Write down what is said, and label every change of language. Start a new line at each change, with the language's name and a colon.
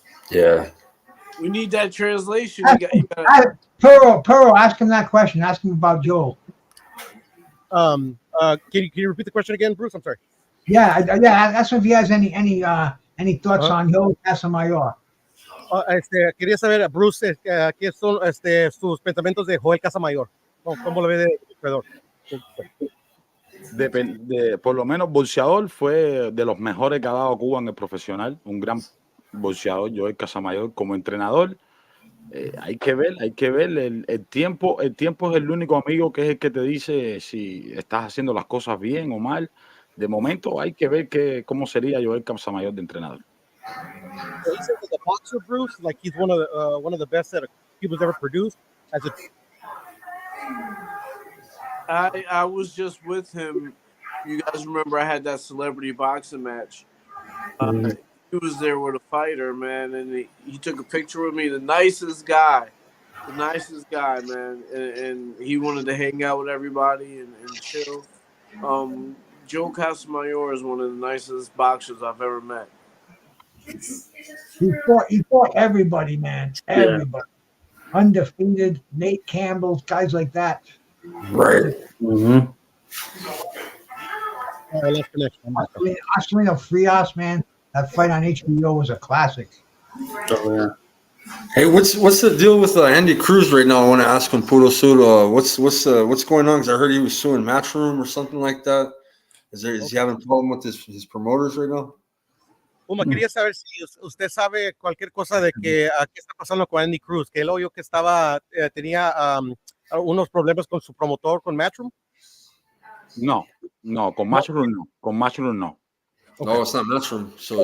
English: Yeah. We need that translation. Pearl, ask him that question. Ask him about Joel. Can you repeat the question again, Bruce? I'm sorry. Yeah. That's if he has any thoughts on Joel Casamayor.
Spanish: Quería saber, Bruce, qué son sus pensamientos de Joel Casamayor. ¿Cómo lo ve de corredor? Por lo menos boxeador fue de los mejores que ha dado Cuba en el profesional, un gran boxeador, Joel Casamayor. Como entrenador, hay que ver el tiempo. El tiempo es el único amigo que es el que te dice si estás haciendo las cosas bien o mal. de momento hay que ver cómo sería Joel Campsamayor de entrenador.
English: So he says that the boxer Bruce, like he's one of the best that Cuba's ever produced. As a I was just with him. You guys remember I had that celebrity boxing match. He was there with a fighter, man, and he took a picture with me. The nicest guy, man, and he wanted to hang out with everybody and chill. Joe Casamayor is one of the nicest boxers I've ever met. He fought everybody, man. Everybody. Undefeated, Nate Campbell, guys like that. Right. Mm-hmm. let's finish. Oscarino Frias, man. That fight on HBO was a classic. Hey, what's the deal with Andy Cruz right now? I want to ask him, Puro Sur, what's going on? Because I heard he was suing Matchroom or something like that. Is he having a problem with his promoters right now?
Spanish: Puma, quería saber si usted sabe cualquier cosa de qué está pasando con Andy Cruz, que él oyó que tenía unos problemas con su promotor, con Matchroom. No, con Matchroom no. Con Matchroom no.
English: Okay. No, it's not Matchroom. So